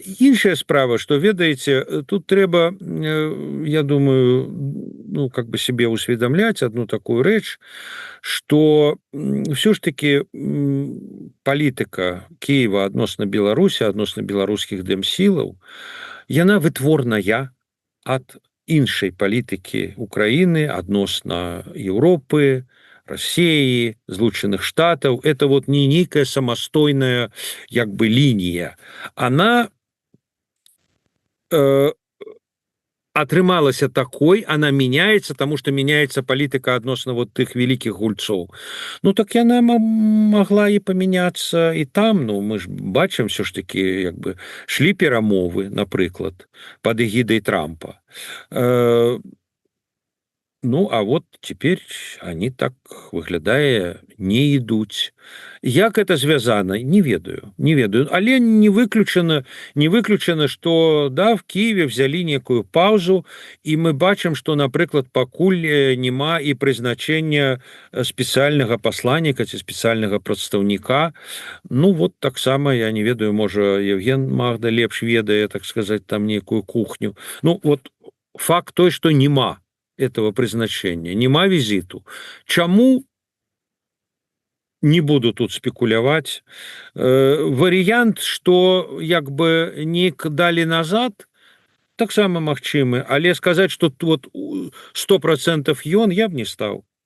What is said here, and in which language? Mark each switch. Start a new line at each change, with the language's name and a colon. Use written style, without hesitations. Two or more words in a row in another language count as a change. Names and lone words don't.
Belarusian: Іншая справа, што, ведаеце, тут трэба, я думаю, себе усведамляць одну такую рэч, што ўсё ж таки палітыка Кіева адносна Беларусі, адносна беларускіх дэмсілаў, яна вытворная ад іншай палітыкі Украіны адносна Еўропы, России, Злучаных Штатаў. Это вот не нейкая самастойная лінія.
Russian: Она атрымалася такой, она меняется, потому что меняется политика адносна вот тых великих гульцоў.
Belarusian: Так яна могла и поменяться и там, мы ж бачым все ж таки, шлі перамовы, напрыклад,
Russian: под эгидай Трампа. А вот теперь они так,
Belarusian: выглядае, не ідуць.
Russian: Як это звязана?
Belarusian: Не ведаю.
Russian: Але не выключено, что, да, в Киеве взяли некую паузу, и мы бачым, что,
Belarusian: напрыклад, пакуль нема и прызначення спецыяльнага пасланніка ці спецыяльнага прадстаўніка. Вот таксама,
Russian: я не ведаю,
Belarusian: можа, Евген Магда лепш ведае,
Russian: так сказать, там некую кухню.
Belarusian: Вот факт той, что нема этого призначения, нема визиту. Чаму? Не буду тут спекуляваць. Варыянт, што нейк далі назад, таксама магчымы, але сказаць, што вот 100% ён, я б не стаў.